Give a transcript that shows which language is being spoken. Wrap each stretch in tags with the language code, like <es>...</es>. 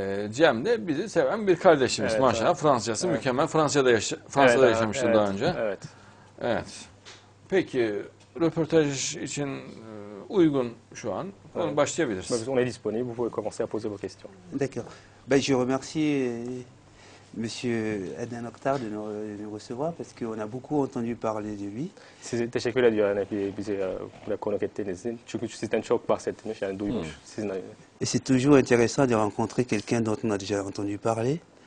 <tr>Cem de bizi seven bir kardeşimiz. Evet, maşallah. evet. Fransızcası mükemmel. Fransa'da yaşamıştı evet, daha önce. Evet. Evet. Peki, röportaj için uygun şu an. Evet. Başlayabiliriz.</tr> <fr>On est disponible, vous pouvez commencer à poser vos questions. D'accord. Ben, je remercie Monsieur Adnan Oktar de nous recevoir parce qu'on a beaucoup entendu parler de lui.</fr> <tr>Size teşekkür ediyor yani bizi buraya konuk ettiğiniz için. Çünkü sizden çok bahsetmiş yani duymuş. Sizin</tr> <fr>Et c'est toujours intéressant de rencontrer quelqu'un dont on a déjà entendu parler.</fr>